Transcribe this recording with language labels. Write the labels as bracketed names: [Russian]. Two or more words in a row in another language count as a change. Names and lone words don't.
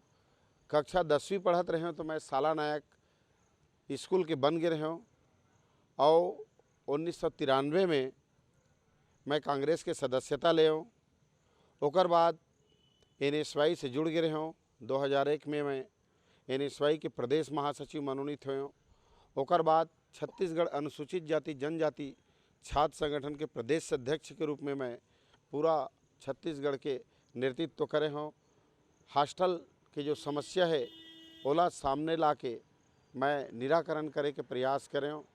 [Chhattisgarhi] कक्षा 10वीं पढ़त रहे हो तो मैं साला नायक स्कूल के बन गए रहे हो और 1993 में मैं कांग्रेस के सदस्यता ले हूँ। ओकर बाद NSY से जुड़ गए हूँ। 2001 में मैं NSY के प्रदेश महासचिव मनोनीत हुए हूँ। ओकर बाद छत्तीसगढ़ अनुसूचित जाति जनजाति छात्र संगठन के प्रदेश अध्यक्ष के रूप में मैं पूरा छत्तीसगढ़ के नेतृत्व करे हूँ। हॉस्टल की जो समस्या है ओला सामने ला के मैं निराकरण करे के प्रयास करे हूँ।